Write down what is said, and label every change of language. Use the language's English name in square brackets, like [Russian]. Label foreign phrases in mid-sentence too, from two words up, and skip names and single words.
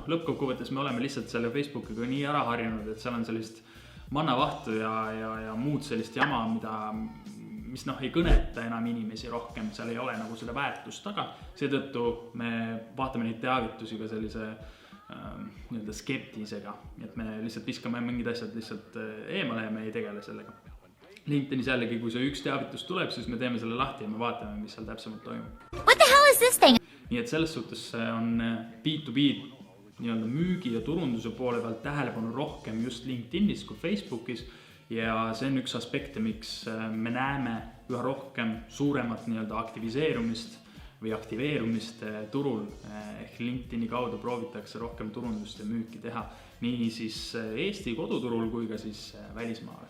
[Estonian] Lõppkokkuvõttes me oleme lihtsalt selle Facebookiga nii ära harjunud, et seal on sellist mannavahtu ja muud sellist jama, mis ei kõneta enam inimesi rohkem, seal ei ole seda väärtust taga. Seetõttu me vaatame neid teavitusi ka sellise skeptisega, et me lihtsalt viskame mingid asjad lihtsalt eemale ja me ei tegele sellega. LinkedInis jällegi, kui see üks teavitus tuleb, siis me teeme selle lahti ja me vaatame, mis seal täpsemalt toimub. [English] What the hell is this thing? [Estonian] Nii et selles suhtes on B2B müügi ja turunduse poole pealt tähelepanu rohkem just LinkedInis kui Facebookis ja see on üks aspekte, miks me näeme üha rohkem suuremat aktiviseerumist või aktiveerumist turul ehk LinkedIni kaudu proovitakse rohkem turundust ja müüki teha nii siis Eesti koduturul kui ka siis välismaale.